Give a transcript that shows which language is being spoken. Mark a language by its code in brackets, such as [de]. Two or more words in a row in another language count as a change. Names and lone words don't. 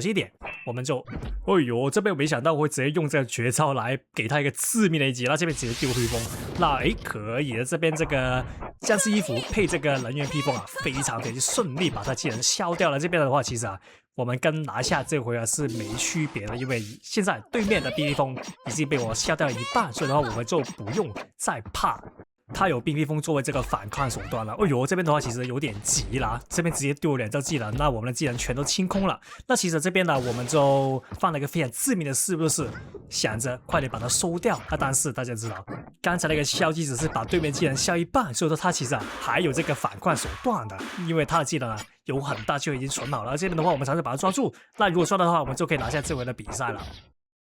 [zh] 心一點，我們就哎呦，這邊我沒想到我會直接用這個絕招來給他一個致命的一擊，那這邊直接丟披風，那可以的，這邊這個僵屍衣服配這個能源披風非常順利把他技能消掉了。這邊的話其實我們跟拿下這回是沒區別的，因為現在對面的冰披風已經被我消掉了一半，所以的話我們就不用再怕他有冰披風作為這個反抗手段了。哎呦，這邊的話其實有點急了，這邊直接丟了2招技能，那我們的技能全都清空了。那其實這邊呢，我們就放了一個非常致命的事，就是想着快點把它收掉。那但是大家知道，剛才那個消技只是把對面技能消一半，所以說他其實還有這個反抗手段的，因為他的技能有很大就已經存好了。这邊的話，我們嘗試把它抓住。那如果抓到的話，我們就可以拿下這回的比賽了。